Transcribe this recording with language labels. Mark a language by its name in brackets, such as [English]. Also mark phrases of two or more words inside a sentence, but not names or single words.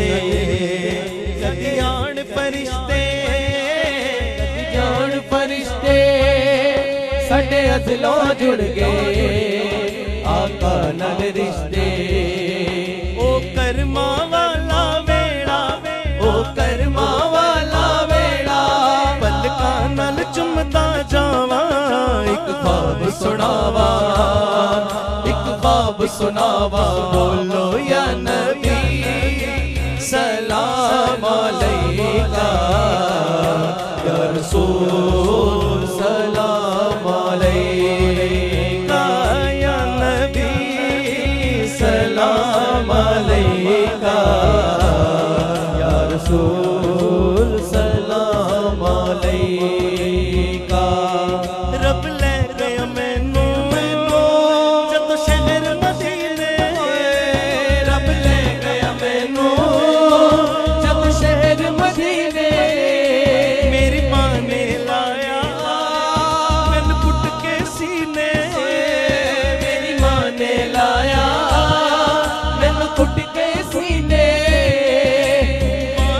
[Punjabi] کدی آن فرشتے کدی جان فرشتے ساڈے اصلوں جڑ گئے آقا نال رشتے او کرماں والا ویہڑا او کرماں والا ویہڑا پلکاں نال چمدا جاواں اک خواب سناواں اک خواب سناواں بولو [Arabic] يا نبي سلام عليك يا رسول سلام عليك يا نبي سلام عليك يا رسول سلام عليك. [Punjabi] رب لے گیا مینوں جد شہر مدینے رب لے گیا مینوں جد شہر مدینے میری ماں نے لایا مینوں پُٹ کے سینے میری ماں نے لایا مینوں پُٹ کے سینے ماں